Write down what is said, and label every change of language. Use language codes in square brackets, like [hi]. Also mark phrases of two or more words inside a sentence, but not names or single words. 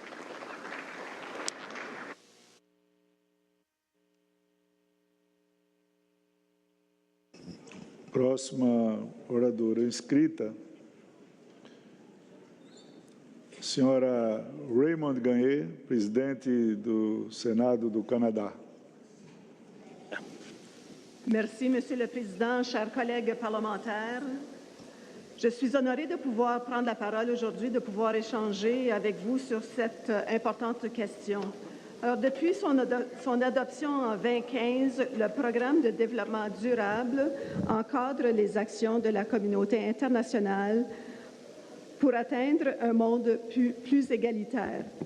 [pt] Próxima oradora inscrita, senhora Raymond Gagne, presidente do Senado do Canadá. [fr] Merci, Monsieur le Président, chers collègues parlementaires. Je suis honorée de pouvoir prendre la parole aujourd'hui, de pouvoir échanger avec vous sur cette importante question. Alors, depuis son adoption en 2015, le Programme de développement durable encadre les actions de la communauté internationale pour atteindre un monde plus égalitaire.